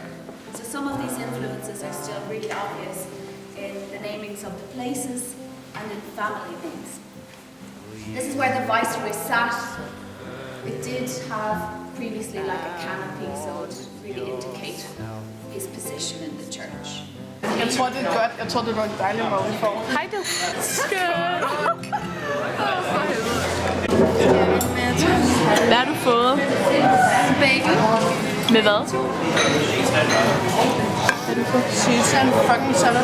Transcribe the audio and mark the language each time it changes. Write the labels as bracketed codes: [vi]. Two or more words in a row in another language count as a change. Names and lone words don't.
[en] So some of these influences are still really obvious in the namings of the places and in family names. This is where the viceroy sat. It did have previously like a canopy, so it would really indicate his position in the church. [da] Jeg tror, det er godt. Jeg tror, det var en dejlig måde, vi får. Hej du. Hvad har du fået? Bagel. Med hvad? Sesam fucking salat.